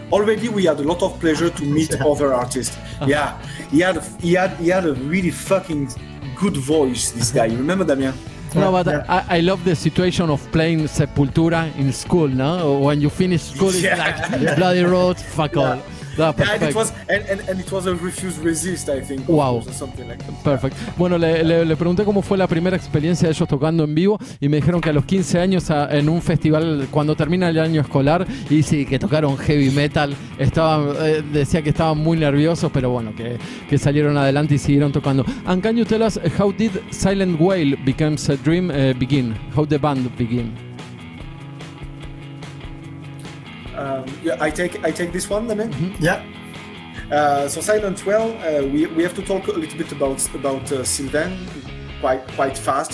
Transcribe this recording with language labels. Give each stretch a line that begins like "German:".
English: Already we had a lot of pleasure to meet other artists. Yeah, he had a really fucking good voice, this guy. You remember, Damien? No, but I love the situation of playing Sepultura in school, no? When you finish school, it's like bloody road, fuck all. And it was a Refuse Resist, I think. Wow. Or something like that. Perfect.
Spanish: Bueno, le pregunté cómo fue la primera experiencia de ellos tocando en vivo y me dijeron que a los 15 años en un festival, cuando termina el año escolar, y sí, que tocaron heavy metal, decía que estaban muy nerviosos, pero bueno, que salieron adelante y siguieron tocando.
English: And can you tell us how did Silent Whale Becomes a Dream begin? How the band begin? I take this one, then. Yeah. So Silent Whale, we have to talk a little bit about Sylvain quite fast.